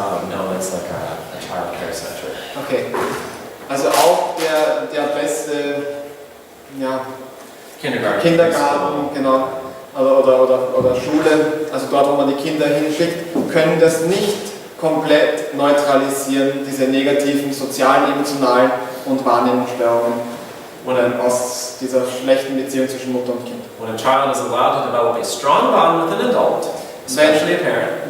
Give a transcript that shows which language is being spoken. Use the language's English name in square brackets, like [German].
[English] No, that's like a child care center. okay. [German] Also auch der beste Kindergarten, genau, oder Schule, also dort, wo man die Kinder hinschickt, können das nicht komplett neutralisieren, diese negativen sozialen, emotionalen und Wahrnehmungsstörungen aus dieser schlechten Beziehung zwischen Mutter und Kind. [English] When a child is allowed to develop a strong bond with an adult, especially a parent,